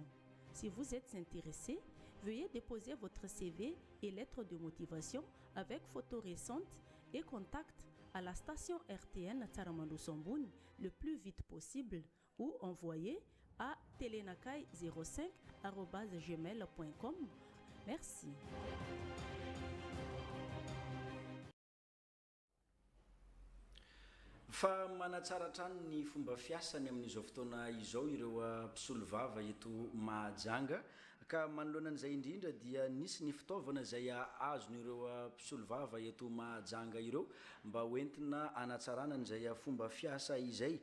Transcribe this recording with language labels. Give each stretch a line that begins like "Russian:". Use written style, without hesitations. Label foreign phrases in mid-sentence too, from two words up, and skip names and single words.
French: Si vous êtes intéressé, veuillez déposer votre CV et lettre de motivation avec photo récente et contact à la station RTN Tsaramandou Somboun le plus vite possible ou envoyez à telenakai05@gmail.com. Merci.
Malagasy: Fa manatsara trano ny fomba fiasany amin'izao fotoana izao ireo mpisolo vava eto Mahajanga, ka manoloana an'izay indrindra dia nisy ny fitaovana izay azon'ireo mpisolo vava eto Mahajanga ireo mba hoentina anatsarana an'izay fomba fiasa izay.